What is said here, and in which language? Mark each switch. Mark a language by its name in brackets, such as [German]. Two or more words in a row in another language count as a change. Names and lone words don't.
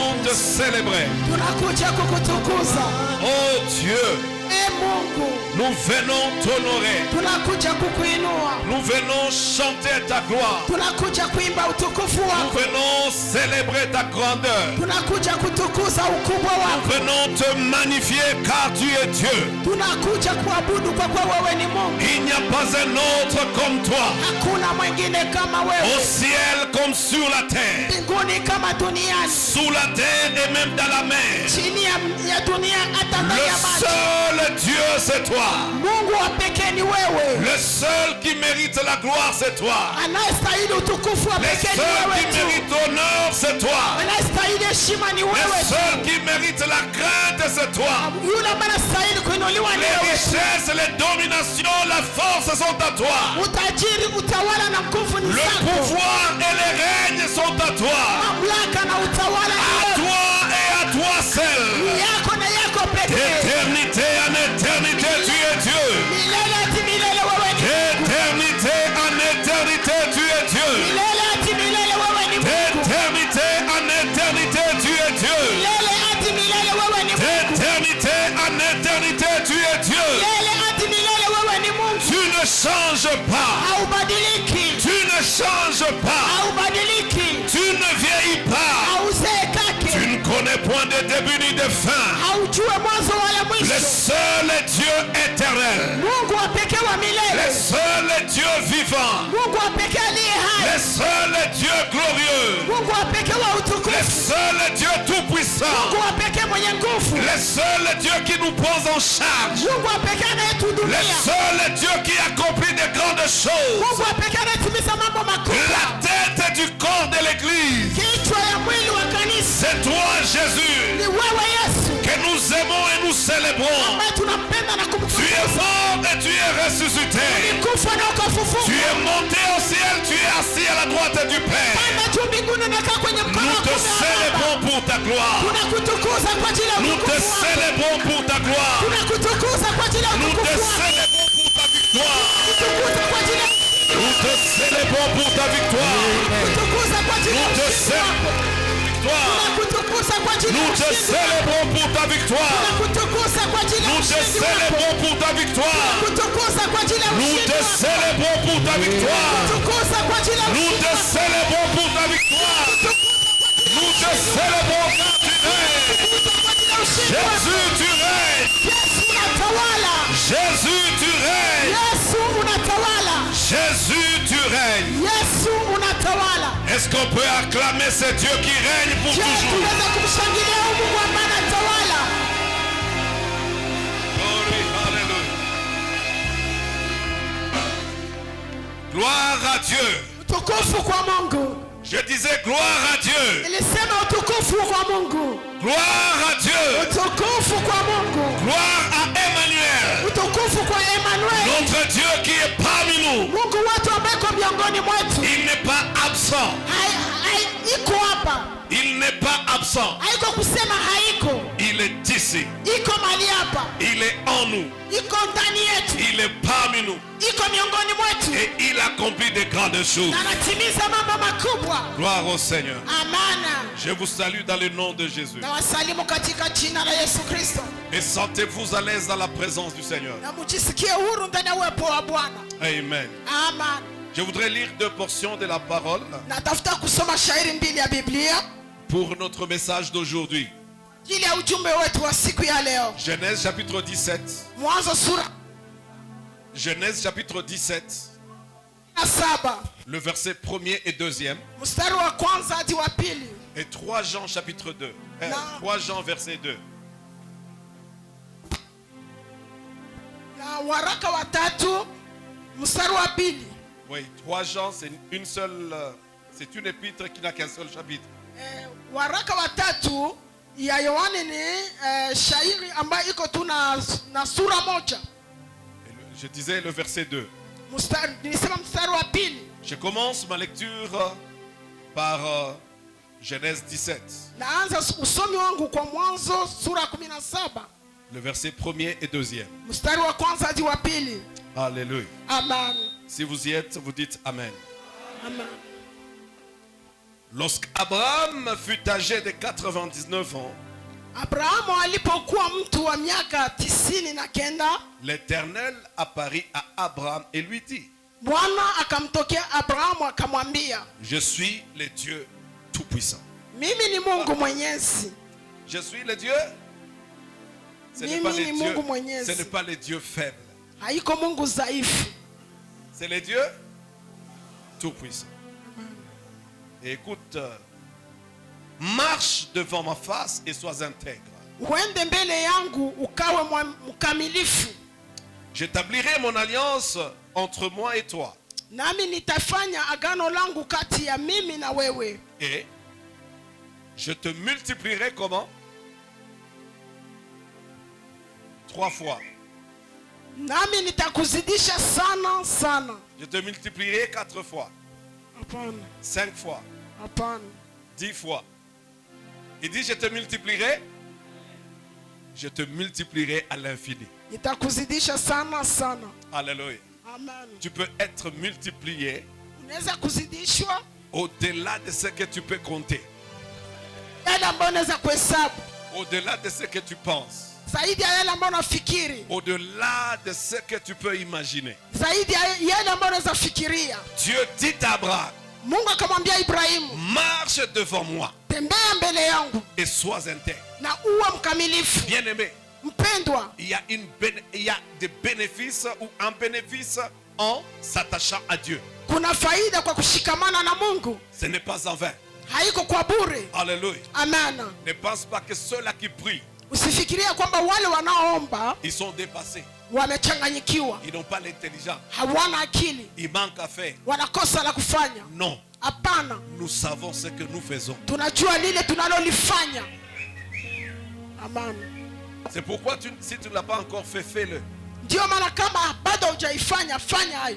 [French] te célébrer. [Swahili] tunakuja kukutukuza. [French] Oh Dieu, [Swahili] Mungu, [French] nous venons t'honorer. [Swahili] tunakuja kukuinua. [French] Nous venons chanter ta gloire. [Swahili] Tunakuja kuimba utukufu [French] Nous [Swahili] wako. [French] venons célébrer ta grandeur. [Swahili] Tunakuja kutukuza ukubwa [French] Nous [Swahili] wako. [French] venons te magnifier car tu es Dieu. [Swahili] Tunakuja kuabudu kwa kuwa wewe ni Mungu. [French] Il n'y a pas un autre comme toi. [Swahili] Hakuna mwingine kama [French] Au [Swahili] wewe. [French] ciel comme sur la terre. [Swahili] Mbinguni kama duniani. [French] Sous la terre et même dans la mer. [Swahili] Chini ya dunia hata ndani [French] Le [Swahili] ya maji. [French] seul Dieu c'est toi. [Swahili] Mungu wa pekee ni wewe. [French] Le seul qui mérite la gloire c'est toi. [Swahili] Anayestahili utukufu wa [French] Le [Swahili] pekee ni [French] seul [Swahili] wewe [French] qui tu. mérite l'honneur c'est toi. [Swahili] Anayestahili heshima ni [French] Le [Swahili] wewe [French] seul [Swahili] tu. [French] qui mérite la crainte c'est toi. [Swahili] Yule ambaye anastahili kuinuliwa ni [French] Les [Swahili] wewe tu. [French] richesses, les dominations, la force sont à toi. [Swahili] Utajiri, utawala na nguvu ni [French] Le [Swahili] zako. [French] pouvoir et les règnes sont à toi. [Swahili] Mamlaka na utawala ni [French] À [Swahili] wewe. [French] toi et à toi seul. [Swahili] Ni yako na yako pekee. [French] D'éternité en éternité, tu es Dieu. [Swahili] Milele hadi milele wewe ni Mungu. [French] D'éternité en éternité, tu es Dieu. [Swahili] Milele hadi milele wewe ni Mungu. [French] D'éternité en éternité, tu es Dieu. [Swahili] Milele hadi milele wewe ni Mungu. [French] D'éternité en éternité, tu es Dieu. [Swahili] Milele hadi milele wewe ni Mungu. [French] Tu ne changes pas. [Swahili] Haubadiliki. [French] Tu ne changes pas. [Swahili] Haubadiliki. [French] Tu ne vieillis pas. [Swahili] Hauzeekake. [French] Tu ne connais point de début ni de fin. [Swahili] Haujue mwanzo wala [French] Le [Swahili] mwisho. [French] seul Dieu éternel. [Swahili] Mungu wa pekee wa [French] Le [Swahili] milele. [French] seul Dieu vivant. [Swahili] Mungu wa pekee aliye [French] Le [Swahili] hai. [French] seul Dieu glorieux. [Swahili] Mungu wa pekee wa [French] Le [Swahili] utukufu. [French] seul Dieu tout-puissant. [Swahili] Mungu wa pekee mwenye nguvu. [French] Le seul Dieu qui nous pose en charge. [Swahili] Mungu wa pekee [French] Le [Swahili] anayetuhudumia. [French] seul Dieu qui accomplit de grandes choses. [Swahili] Mungu wa pekee anayetimiza mambo makubwa. [French] La tête du corps de l'église. [Swahili] Kichwa ya mwili wa kanisa [French] C'est toi Jésus [Swahili] ni wewe Yesu, [French] que nous aimons et nous célébrons. [Swahili] ambaye tunampenda na [French] Tu es [Swahili] kumtukuza. [French] mort et tu es ressuscité. [Swahili] Ulikufa na [French] Tu [Swahili] ukafufuka. [French] es monté au ciel, tu es assis à la droite du Père. [Swahili] Panda juu mbinguni, unakaa kwenye mkono [French] Nous [Swahili] wa [French] te [Swahili] kuume wa Baba. [French] célébrons pour ta gloire. [Swahili] Tunakutukuza kwa ajili ya [French] Nous te [Swahili] utukufu wako. [French] célébrons pour ta gloire. [Swahili] Tunakutukuza kwa ajili ya [French] Nous te [Swahili] utukufu wako. [French] célébrons pour ta victoire. [Swahili] Tunakutukuza kwa ajili ya [French] Nous te célébrons pour ta victoire. [Swahili] kutukuza kwa ajili ya [French] Nous te [Swahili] ushindi wako. [French] célébrons. [Swahili] Tunakutukuza kwa ajili ya [French] Nous te [Swahili] ushindi wako. [French] célébrons pour ta victoire. [Swahili] Tunakutukuza kwa ajili ya [French] Nous te [Swahili] ushindi wako. [French] célébrons pour ta victoire. [Swahili] Tunakutukuza kwa ajili ya [French] Nous [Swahili] ushindi [French] te [Swahili] wako. [French] célébrons pour ta victoire. [Swahili] Tukuza kwa ajili ya [French] Nous [Swahili] ushindi [French] te [Swahili] wako. [French] célébrons pour ta victoire. Nous te célébrons car tu règnes. [Swahili] Tukuza kwa ajili ya ushindi wako. [French] Jésus, tu règnes. [Swahili] Yesu unatawala. [French] Jésus, tu règnes. [Swahili] Yesu unatawala. [French] Jésus, tu règnes. [Swahili] Yesu unatawala. [French] Est-ce qu'on peut acclamer ce Dieu qui règne pour [Swahili] Je, [French] toujours? [Swahili] tunaweza kumshangilia huyu Mungu ambaye anatawala. [French] Glory, hallelujah. Gloire à Dieu. [Swahili] Utukufu kwa Mungu. [French] Je disais gloire à Dieu. [Swahili] Nilisema utukufu kwa Mungu. [French] Gloire à Dieu. [Swahili] Utukufu kwa Mungu. [French] Gloire à Emmanuel. [Swahili] Utukufu kwa Emmanuel. [French] Notre Dieu qui est parmi nous. [Swahili] Mungu wetu ambaye yuko miongoni mwetu. [French] Il n'est pas absent. [Swahili] Iko hapa. [French] Il n'est pas absent. [Swahili] Haiko kusema haiko. [French] Il est ici. [Swahili] Iko mahali hapa. [French] Il est en nous. [Swahili] Iko ndani yetu. [French] Il est parmi nous. [Swahili] Iko miongoni mwetu. [French] Et il accomplit de grandes choses. [Swahili] Na anatimiza mambo makubwa. [French] Gloire au Seigneur. [Swahili] Amana. [French] Je vous salue dans le nom de Jésus. [Swahili] Na wasalimu katika jina la Yesu Kristo. [French] Et sentez-vous à l'aise dans la présence du Seigneur. [Swahili] Na mjisikie huru ndani ya uwepo wa Bwana. Amen. Amen. [French] Je voudrais lire 2 portions de la parole [Swahili] Natafuta kusoma shairi mbili ya Biblia [French] pour notre message d'aujourd'hui. [Swahili] ili ya ujumbe wetu wa siku ya leo. [French] Genèse chapitre 17. [Swahili] Mwanzo sura [French] Genèse chapitre 17. [Swahili] ya 7 [French] Le verset 1er et 2e. [Swahili] mstari wa kwanza hadi wa pili. [French] Et 3 Jean chapitre 2. Non. 3 Jean verset 2. [Swahili] Na waraka wa tatu mstari wa pili. [French] Oui, 3 Jean, c'est une seule, c'est une épître qui n'a qu'un seul chapitre. [Swahili] Waraka wa tatu ya Yohane ni shairi ambayo iko tu na sura moja. [French] Je disais le verset 2. [Swahili] Nilisema mstari wa pili. [French] Je commence ma lecture par Genèse 17. [Swahili] Naanza usomi wangu kwa Mwanzo sura 17. [French] Le verset 1er et 2e. [Swahili] Mstari wa kwanza hadi wa pili. [French] Alléluia. Amen. Si vous y êtes, vous dites Amen. Amen. Lorsqu'Abraham fut âgé de 99 ans, [Swahili] Abrahamu alipokuwa mtu wa miaka 99, [French] l'Éternel apparut à Abraham et lui dit, [Swahili] Bwana akamtokea Abrahamu akamwambia, [French] je suis le Dieu Tout-Puissant. [Swahili] mimi ni Mungu Mwenyezi. [French] Je suis le Dieu. Ce n'est [Swahili] Mimi [French] pas [Swahili] ni [French] le [Swahili] Mungu [French] Dieu, [Swahili] Mwenyezi. [French] ce n'est pas le Dieu faible. [Swahili] Haiko Mungu dhaifu. [French] C'est le Dieu Tout-Puissant. Et écoute, marche devant ma face et sois intègre. [Swahili] Uende mbele yangu ukawe mkamilifu. [French] J'établirai mon alliance entre moi et toi. [Swahili] Nami nitafanya agano langu kati ya mimi na wewe. [French] Et je te multiplierai comment? 3 fois. [Swahili] Nami nitakuzidisha sana sana. [French] Je te multiplierai 4 fois. [Swahili] Hapana. [French] 5 fois. [Swahili] Hapana. [French] 10 fois. Il dit je te multiplierai. Je te multiplierai à l'infini. [Swahili] Nitakuzidisha sana sana. [French] Alléluia. Amen. Tu peux être multiplié [Swahili] Unaweza kuzidishwa [French] au-delà de ce que tu peux compter. [Swahili] yale ambayo unaweza kuhesabu, [French] Au-delà de ce que tu penses. [Swahili] zaidi ya yale ambayo unafikiri, [French] Au-delà de ce que tu peux imaginer. [Swahili] zaidi ya yale ambayo unaweza fikiria. [French] Dieu dit à Abraham, [Swahili] Mungu akamwambia Ibrahimu, [French] marche devant moi [Swahili] tembea mbele yangu [French] et sois intègre. [Swahili] na uwe mkamilifu. [French] Bien-aimé, [Swahili] Mpendwa, [French] il y a des bénéfices ou un bénéfice en s'attachant à Dieu. [Swahili] kuna faida kwa kushikamana na Mungu, [French] Ce n'est pas en vain. [Swahili] haiko kwa bure. [French] Alléluia. Amen. Ne pense pas que ceux-là qui prient, [Swahili] Usifikirie kwamba wale wanaoomba [French] ils sont dépassés. [Swahili] wamechanganyikiwa, [French] Ils n'ont pas l'intelligence. [Swahili] hawana akili, [French] Il manque à faire. [Swahili] wanakosa la kufanya. [French] Non. [Swahili] Hapana, [French] Nous savons ce que nous faisons. [Swahili] tunajua lile tunalolifanya. [French] Amen. C'est pourquoi si tu ne l'as pas encore fait, fais-le. [Swahili] Ndio maana kama bado hujaifanya, fanya hayo.